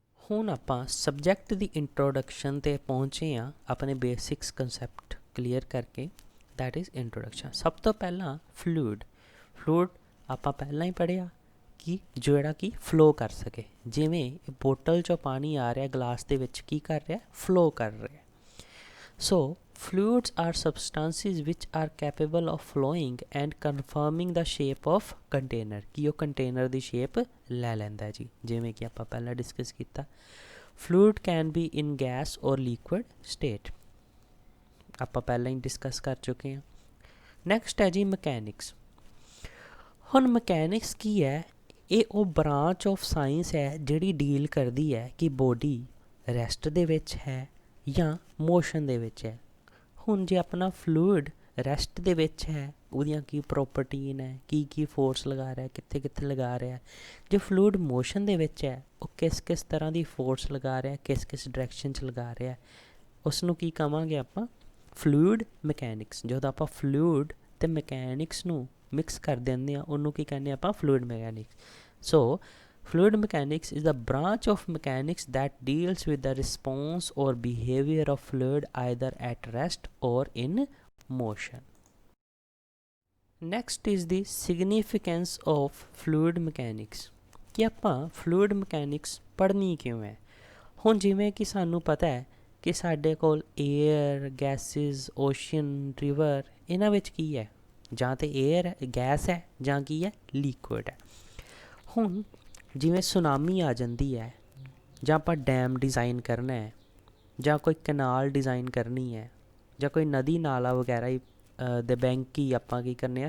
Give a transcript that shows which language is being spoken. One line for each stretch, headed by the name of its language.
Punjabi: ਹੁਣ ਆਪਾਂ ਸਬਜੈਕਟ ਦੀ ਇੰਟਰੋਡਕਸ਼ਨ 'ਤੇ ਪਹੁੰਚੇ ਹਾਂ, ਆਪਣੇ ਬੇਸਿਕਸ ਕੰਸੈਪਟ ਕਲੀਅਰ ਕਰਕੇ।
English: That is introduction.
Punjabi: ਸਭ ਤੋਂ ਪਹਿਲਾਂ ਫਲੂਇਡ ਆਪਾਂ ਪਹਿਲਾਂ ਹੀ ਪੜ੍ਹਿਆ ਕਿ ਜਿਹੜਾ ਕਿ ਫਲੋ ਕਰ ਸਕੇ। ਜਿਵੇਂ ਬੋਟਲ 'ਚੋਂ ਪਾਣੀ ਆ ਰਿਹਾ ਗਲਾਸ ਦੇ ਵਿੱਚ, ਕੀ ਕਰ ਰਿਹਾ, ਫਲੋ ਕਰ ਰਿਹਾ।
English: So fluids are substances which are capable of flowing and confirming the shape of container।
Punjabi: ਕਿ ਉਹ ਕੰਟੇਨਰ ਦੀ ਸ਼ੇਪ ਲੈ ਲੈਂਦਾ ਜੀ, ਜਿਵੇਂ ਕਿ ਆਪਾਂ ਪਹਿਲਾਂ ਡਿਸਕਸ ਕੀਤਾ।
English: fluid can be in gas or liquid state,
Punjabi: ਆਪਾਂ ਪਹਿਲਾਂ ਹੀ ਡਿਸਕਸ ਕਰ ਚੁੱਕੇ ਹਾਂ। ਨੈਕਸਟ ਹੈ ਜੀ ਮਕੈਨਿਕਸ। ਹੁਣ ਮਕੈਨਿਕਸ ਕੀ ਹੈ, ਇਹ ਉਹ ਬ੍ਰਾਂਚ ਆਫ ਸਾਇੰਸ ਹੈ ਜਿਹੜੀ ਡੀਲ ਕਰਦੀ ਹੈ ਕਿ ਬੋਡੀ ਰੈਸਟ ਦੇ ਵਿੱਚ ਹੈ ਜਾਂ ਮੋਸ਼ਨ ਦੇ ਵਿੱਚ ਹੈ। ਹੁਣ ਜੇ ਆਪਣਾ ਫਲੂਇਡ ਰੈਸਟ ਦੇ ਵਿੱਚ ਹੈ, ਉਹਦੀਆਂ ਕੀ ਪ੍ਰੋਪਰਟੀ ਨੇ, ਕੀ ਫੋਰਸ ਲਗਾ ਰਿਹਾ, ਕਿੱਥੇ ਕਿੱਥੇ ਲਗਾ ਰਿਹਾ। ਜੇ ਫਲੂਇਡ ਮੋਸ਼ਨ ਦੇ ਵਿੱਚ ਹੈ, ਉਹ ਕਿਸ ਤਰ੍ਹਾਂ ਦੀ ਫੋਰਸ ਲਗਾ ਰਿਹਾ, ਕਿਸ ਡਾਇਰੈਕਸ਼ਨ 'ਚ ਲਗਾ ਰਿਹਾ, ਉਸ ਨੂੰ ਕੀ ਕਹਾਂਗੇ ਆਪਾਂ, ਫਲੂਇਡ ਮਕੈਨਿਕਸ। ਜਦੋਂ ਆਪਾਂ ਫਲੂਇਡ ਅਤੇ ਮਕੈਨਿਕਸ ਨੂੰ ਮਿਕਸ ਕਰ ਦਿੰਦੇ ਹਾਂ, ਉਹਨੂੰ ਕੀ ਕਹਿੰਦੇ ਆਪਾਂ, fluid mechanics.
English: So fluid mechanics is the branch of mechanics that deals with the response or behavior of fluid either at rest or in motion। Next is the significance of fluid mechanics।
Punjabi: ਕਿ ਆਪਾਂ fluid mechanics ਪੜ੍ਹਨੀ ਕਿਉਂ ਹੈ। ਹੁਣ ਜਿਵੇਂ ਕਿ ਸਾਨੂੰ ਪਤਾ ਹੈ ਕਿ ਸਾਡੇ ਕੋਲ ਏਅਰ, ਗੈਸਿਸ, ਓਸ਼ਨ, ਰਿਵਰ, ਇਹਨਾਂ ਵਿੱਚ ਕੀ ਹੈ? ਜਾਂ ਤਾਂ ਏਅਰ ਗੈਸ ਹੈ ਜਾਂ ਕੀ ਹੈ? ਲਿਕੁਇਡ ਹੈ। ਹੁਣ ਜਿਵੇਂ ਸੁਨਾਮੀ ਆ ਜਾਂਦੀ ਹੈ, ਜਾਂ ਆਪਾਂ ਡੈਮ ਡਿਜ਼ਾਈਨ ਕਰਨਾ ਹੈ, ਜਾਂ ਕੋਈ ਕਨਾਲ ਡਿਜ਼ਾਈਨ ਕਰਨੀ ਹੈ, ਜਾਂ ਕੋਈ ਨਦੀ ਨਾਲਾ ਵਗੈਰਾ ਹੀ ਦੇ ਬੈਂਕ ਹੀ ਆਪਾਂ ਕੀ ਕਰਨੇ ਆ?